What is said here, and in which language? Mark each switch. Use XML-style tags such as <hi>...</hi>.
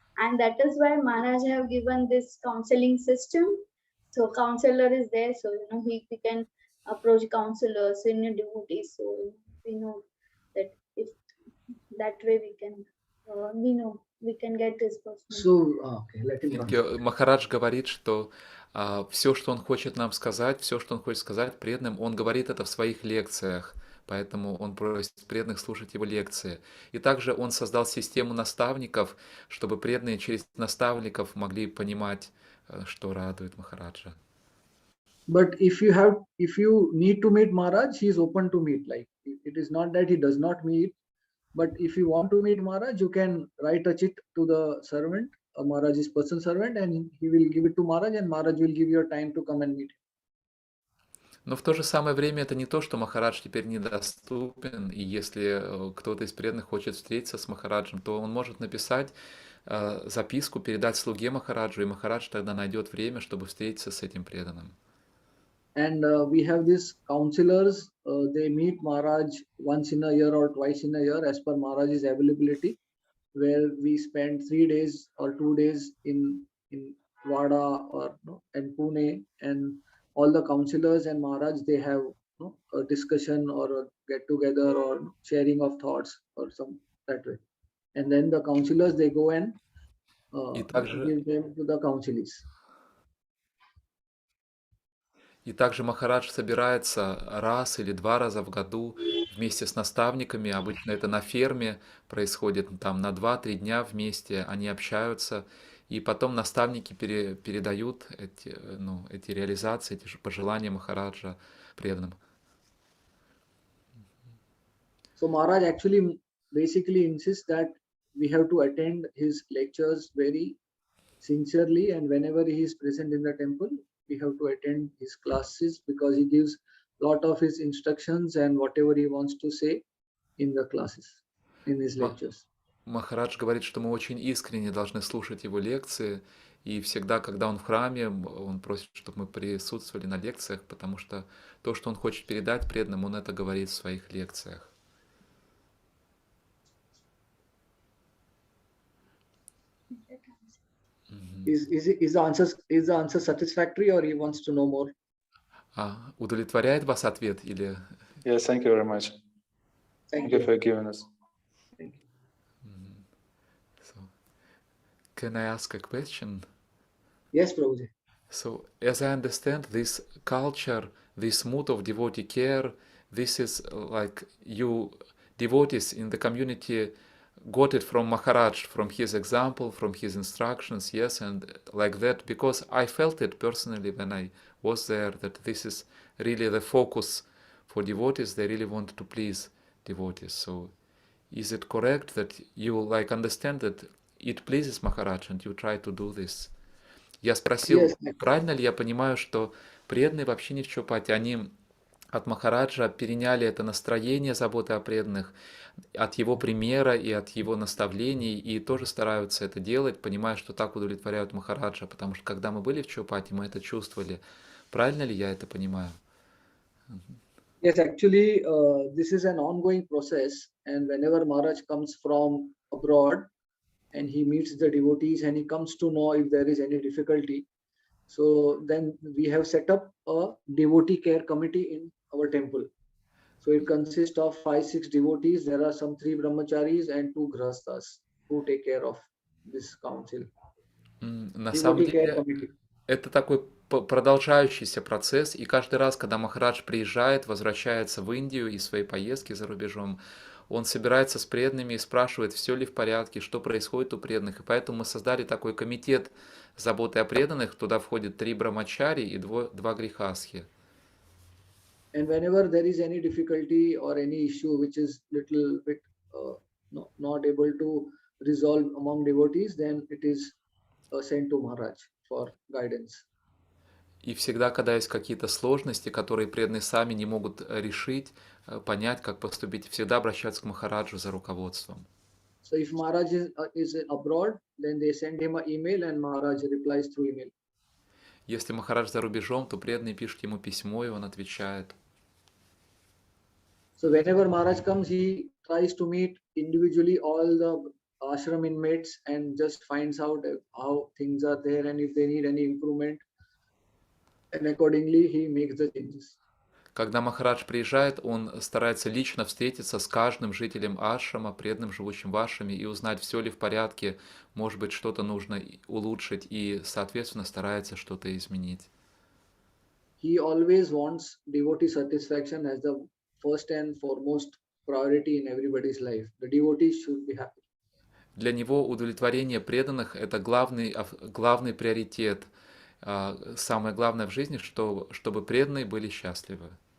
<en>And that is why Maharaj have given this counseling system. So counselor is there, so we can approach counselors, senior devotees. So we know that if that way we can, we can get this person. So, okay, let him continue.</en> <ru>Махарадж говорит, что все, что он хочет нам сказать, все, что он хочет сказать преданным, он говорит это в своих лекциях. Поэтому он просит преданных слушать его лекции. И также он создал систему наставников, чтобы преданные через наставников могли понимать, что радует Махараджа.</ru> <en>But if you need to meet Maharaj, he is open to meet. Like, it is not that he does not meet, but if you want to meet Maharaj, you can write a chit to the servant, Maharaj's person servant, and he will give it to Maharaj, and Maharaj will give you a time to come and meet him.</en> <ru>Но в то же самое время это не то, что Махарадж теперь недоступен, и если кто-то из преданных хочет встретиться с Махараджем, то он может написать записку, передать слуге Махараджу, и Махарадж тогда найдет время, чтобы встретиться с этим преданным.</ru> <en>And we have these counselors, they meet Maharaj once in a year or twice in a year as per Maharaj's availability, where we spend 3 days or 2 days in Wada or in Pune, and all the counselors and Maharaj, they have a discussion or a get together or sharing of thoughts or some that way. And then the counselors, they go and give them to the counselees.</en> <ru>И также Махарадж собирается раз или 2 раза в году вместе с наставниками, обычно это на ферме происходит, там на 2-3 дня вместе они общаются, и потом наставники передают эти реализации, эти пожелания Махараджа преданным.</ru> <en>So Maharaj actually basically insists that we have to attend his lectures very sincerely, and whenever he is present in the temple, we have to attend his classes because he gives lot of his instructions and whatever he wants to say in the classes, in his lectures.</en> <ru>Махарадж говорит, что мы очень искренне должны слушать его лекции, и всегда, когда он в храме, он просит, чтобы мы присутствовали на лекциях, потому что то, что он хочет передать преданным, он это говорит в своих лекциях.</ru> <en>Is the answer satisfactory, or he wants to know more?</en> <ru>Удовлетворяет вас ответ или?</ru> <en>Yes, thank you very much. Thank you for giving us. Thank you. So, can I ask a question? Yes, Prabhuji. So, as I understand, this culture, this mood of devotee care, this is like you devotees in the community got it from Maharaj, from his example, from his instructions, yes, and like that, because I felt it personally when I was there, that this is really the focus for devotees. They really want to please devotees. So is it correct that you like understand that it pleases Maharaj and you try to do this?</en> <ru>Я спросил, правильно ли я понимаю, что преданные вообще не в Чопате, они от Махараджа переняли это настроение заботы о преданных, от его примера и от его наставлений, и тоже стараются это делать, понимая, что так удовлетворяют Махараджа, потому что когда мы были в Чопате, мы это чувствовали. Правильно ли я это понимаю?</ru> <en>Yes, actually, this is an ongoing process, and whenever Maharaj comes from abroad and he meets the devotees and he comes to know if there is any difficulty, so then we have set up a devotee care committee in our temple. So it consists of 5-6 devotees. There are some 3 brahmacharis and 2 grahasthas who take care of this council.</en> <ru>На самом деле, это такой продолжающийся процесс, и каждый раз, когда Махарадж приезжает, возвращается в Индию из своей поездки за рубежом, он собирается с преданными и спрашивает, все ли в порядке, что происходит у преданных. И поэтому мы создали такой комитет заботы о преданных. Туда входит 3 брамачари и 2 грихасхи.</ru> <en>And whenever there is any difficulty or any issue which is little bit not able to resolve among devotees, then it is sent to Maharaj for guidance.</en> <ru>И всегда, когда есть какие-то сложности, которые преданные сами не могут решить, понять, как поступить, всегда обращаются к Махараджу за руководством.</ru> <en>So if Maharaj is abroad, then they send him an email and Maharaj replies through email.</en> <ru>Если Махарадж за рубежом, то преданные пишут ему письмо, и он отвечает.</ru> <en>So whenever Maharaj comes, he tries to meet individually all the ashram inmates and just finds out how things are there and if they need any improvement. And accordingly, he makes the changes.</en> <ru>Когда Махарадж приезжает, он старается лично встретиться с каждым жителем ашрама, преданным, живущим в ашраме, и узнать, все ли в порядке, может быть, что-то нужно улучшить, и, соответственно, старается что-то изменить.</ru> <en>He always wants devotee satisfaction as the first and foremost priority in everybody's life. The devotees should be happy.</en> <ru>Для него удовлетворение преданных – это главный приоритет. Самое главное в жизни, чтобы преданные были счастливы.</ru>